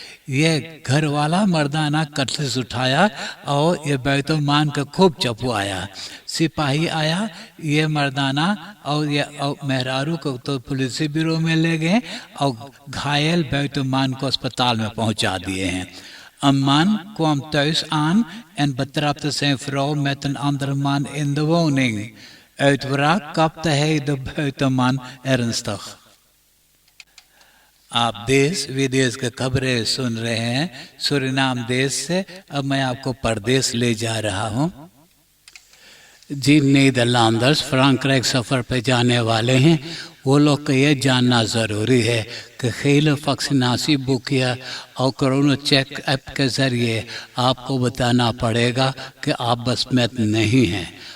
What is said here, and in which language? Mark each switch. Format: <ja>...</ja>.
<hns>ये घर वाला मर्दाना कटलिस उठाया और ये बैतुलमान को खूब चपवाया। सिपाही आया, ये मर्दाना और ये मेहरारू को तो पुलिस ब्यूरो में ले गए और घायल बैतुलमान को अस्पताल में पहुंचा दिए हैं।</hns> <nl>Een man kwam thuis aan en betrapte zijn vrouw met een andere man in de woning. Uit wraak kapte hij de buitenman ernstig।</nl> <hns>आप देश विदेश के खबरें सुन रहे हैं सूरीनाम देश से। अब मैं आपको परदेश ले जा रहा हूँ। जिन नीदरलैंडर्स फ्रांक्राइक सफ़र पे जाने वाले हैं वो लोग को ये जानना ज़रूरी है कि खेल वैक्सीनासी बुक या और कोरोना चेक ऐप के ज़रिए आपको बताना पड़ेगा कि आप बसमत नहीं हैं।</hns>